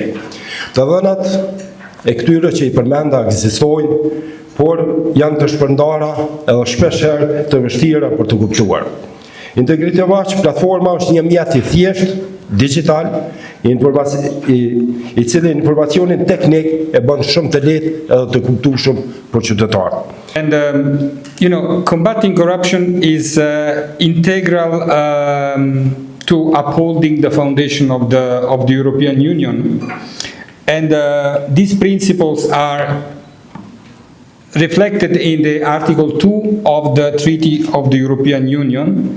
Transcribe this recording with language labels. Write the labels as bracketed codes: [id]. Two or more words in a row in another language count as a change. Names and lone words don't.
[sq] Të dhënat e këtyre që i përmenda ekzistojnë, por janë të shpërndara edhe shpeshherë të vështira për të kuptuar. Integrity Watch platforma është një mjet i thjeshtë, digital, i cili informacionin teknik e bën shumë të lehtë edhe të kuptueshëm për qytetarët. [en] And combating corruption is integral to upholding the foundation of the European Union, and these principles are reflected in the Article 2 of the Treaty of the European Union.